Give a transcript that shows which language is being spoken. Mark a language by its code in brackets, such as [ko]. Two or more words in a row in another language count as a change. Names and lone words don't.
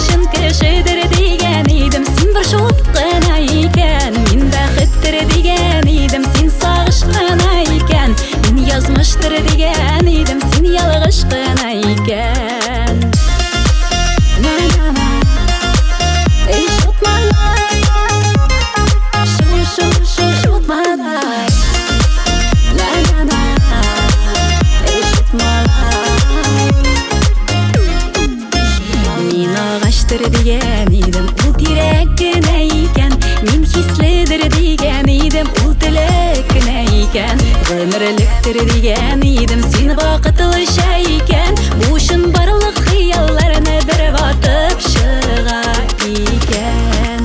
[tt] Шын кешедер деген идем, син бер шут кына икән. Мин бәхеттер деген идем, син сагыш кына икән. Мин язмыштыр деген идем, син ялгыш кына икән. Эй, [en] shoot my life, shoot my life. La la la, эй, shoot my life. [tt] Мин агаштыр деген идем, ул тирәк кенә икән. Мин хиследер деген идем, ул теләк кенә икән. Гомерлектер деген идем, син вакытлыча икән. Бу өчен барлык хыялларны бер ватып чыга икән.